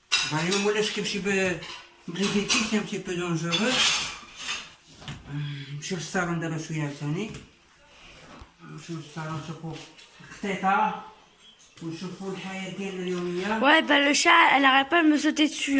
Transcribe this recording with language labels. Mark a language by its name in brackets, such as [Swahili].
[French] Bah, moi, là, ce que je suis بليكيتي c'est un petit peu dangereux. [Arabic] نمشيو للصالون دابا شويه عاوتاني. نمشيو للصالون نشوفو الخطيطة ونشوفو الحياة ديالنا اليومية. [French] Ouais, bah le chat, elle arrête pas de me sauter dessus.